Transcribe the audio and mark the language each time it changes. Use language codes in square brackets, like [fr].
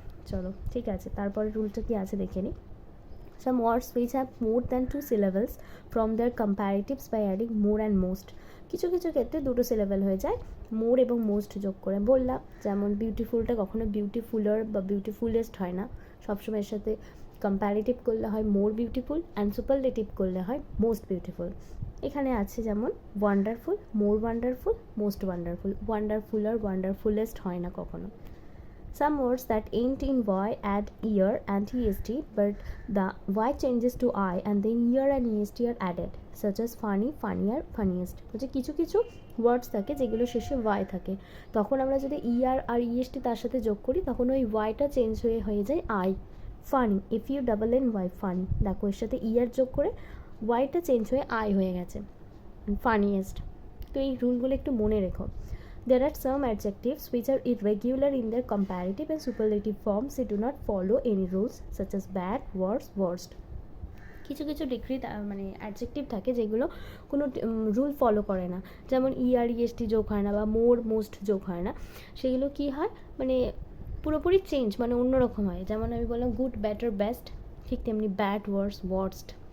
[bn] চলো ঠিক আছে, তারপরে রুলটা কি আছে দেখে নিই। [en] Some words which have more than 2 syllables from their comparatives by adding more and most. [bn] কিছু কিছু ক্ষেত্রে দুটো সিলেবেল হয়ে যায় মোর এবং মোস্ট যোগ করে। বললাম যেমন বিউটিফুলটা কখনো বিউটিফুলার বা বিউটিফুলেস্ট হয় না, সবসময় এর সাথে কম্প্যারেটিভ করলে হয় মোর বিউটিফুল অ্যান্ড সুপারলেটিভ করলে হয় মোস্ট বিউটিফুল। এখানে আছে যেমন ওয়ান্ডারফুল, মোর ওয়ান্ডারফুল, মোস্ট ওয়ান্ডারফুল। ওয়ান্ডারফুলার, ওয়ান্ডারফুলেস্ট হয় না কখনো। [en] Some words that end in y add er and est, but the y changes to I and then er and est are added, such as funny, funnier, funniest. [bn] বলছে কিছু কিছু ওয়ার্ডস থাকে যেগুলো শেষে y থাকে, তখন আমরা যদি er আর est তার সাথে যোগ করি তখন ওই yটা চেঞ্জ হয়ে যায় I, funny, [en] if you double n y, [bn] funny. দেখো এর সাথে er যোগ করে yটা চেঞ্জ হয়ে I হয়ে গেছে, ফানিয়েস্ট। তো এই রুলগুলো একটু মনে রেখো। [en] There are some adjectives which are irregular in their comparative and superlative forms. They do not follow any rules, such as bad, worse, worst. [bn] কিছু কিছু ডিগ্রি মানে অ্যাডজেক্টিভ থাকে যেগুলো কোনো রুল ফলো করে না, যেমন er est যোগ হয় না বা মোর মোস্ট যোগ হয় না, সেগুলো কি হয় মানে পুরোপুরি চেঞ্জ, মানে অন্যরকম হয়। যেমন আমি বললাম গুড, বেটার, বেস্ট, ঠিক তেমনি ব্যাড, ওয়ার্স, ওয়ার্স্ট।